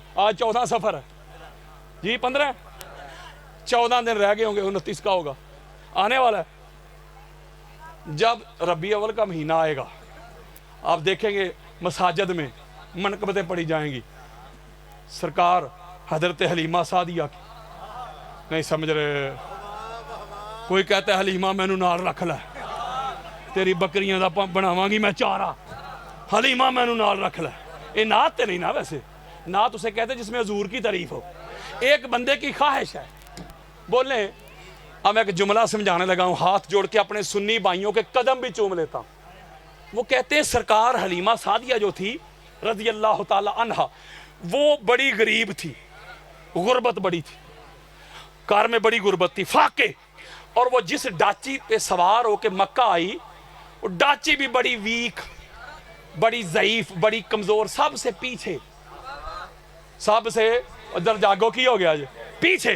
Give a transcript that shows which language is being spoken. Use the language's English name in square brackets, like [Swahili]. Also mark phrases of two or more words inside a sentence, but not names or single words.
[Urdu] آج 14 سفر ہے جی، 15 14 دن رہ گئے ہوں گے، 29 کا ہوگا، آنے والا ہے۔ جب ربیع اول کا مہینہ آئے گا آپ دیکھیں گے مساجد میں منقبتیں پڑھی جائیں گی سرکار حضرت حلیمہ سعدیہ کی۔ نہیں سمجھ رہے؟ کوئی کہتا ہے [Punjabi] حلیمہ مینو نال رکھ لے، تیری بکریاں دا بناواں گی میں چارہ، حلیمہ مینو نال رکھ لے۔ [Urdu] یہ نعت تے نہیں نا، ویسے نعت اسے کہتے جس میں حضور کی تعریف ہو، ایک بندے کی خواہش ہے۔ بولیں اب میں ایک جملہ سمجھانے لگا ہوں، ہاتھ جوڑ کے اپنے سنی بھائیوں کے قدم بھی چوم لیتا ہوں۔ وہ کہتے ہیں سرکار حلیمہ سعدیہ جو تھی [Arabic] رضی اللہ تعالی عنہ، [Urdu] وہ بڑی غریب تھی، غربت بڑی تھی، کار میں بڑی غربت تھی، فاقے، اور وہ جس ڈاچی پہ سوار ہو کے مکہ آئی، وہ ڈاچی بھی بڑی ویک، بڑی ضعیف، بڑی کمزور، سب سے پیچھے، سب سے ادھر جاگو کی ہو گیا جی پیچھے۔